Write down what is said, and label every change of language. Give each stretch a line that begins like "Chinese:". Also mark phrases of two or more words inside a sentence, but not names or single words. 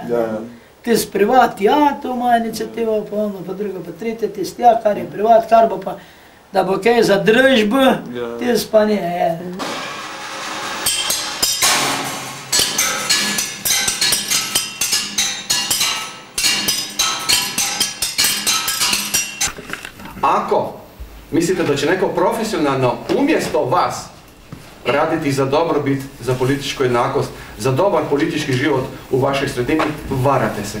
Slovenian: Tis privat, ja, to ima iniciativa, pa ono, pa drugo, pa tretje, tis ja, kar je privat, kar bo pa, da bo kaj za družbo, tis pa ne, je.
Bosnian: Ako mislite, da će neko profesionalno umjesto vas raditi za dobrobit, za političku jednakost, za dobar politički život u vašoj sredini, varate se.